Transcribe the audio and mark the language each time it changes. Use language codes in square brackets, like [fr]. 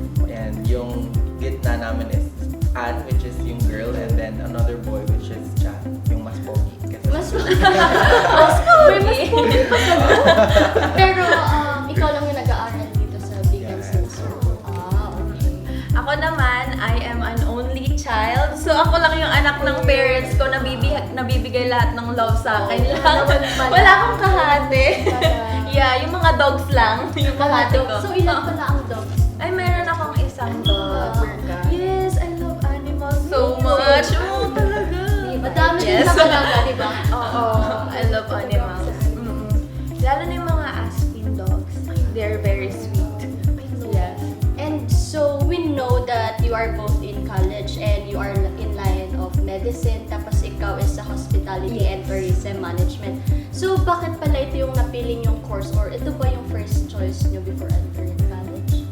[en] And [tl] yung gitna namin [en] is Anne, which is yung girl, and then another boy, which is Chan, [tl] yung mas pogi. Mas Pero ikaw lang yung nag-aaral dito sa Bigyan [en] Yes. Censor. Okay. Ako naman, I am an only child. [tl] So ako lang yung anak ng parents ko na nabibigay lahat ng love sa akin lang. Wala akong kahate. [en] Yeah, [tl] yung mga dogs lang. Yung kahate ko. So, ilan pala ang dogs? Ay, meron akong isang dog. Ah. [en] Yes, I love animals so much. [tl] Oh, talaga. Madami [en] Yes. [tl] din talaga, di ba? Oo, [en] I love animals. [tl] Lalo na yung mga Aspin dogs. [en] They're very sweet. Yes. And so, we know that you are both in college and you are in line of medicine, [tl] tapos ikaw [en] is sa hospitality and tourism management. [tl] So, bakit pala ito yung napiling yung course or ito ba yung first choice nyo [en] before entering college?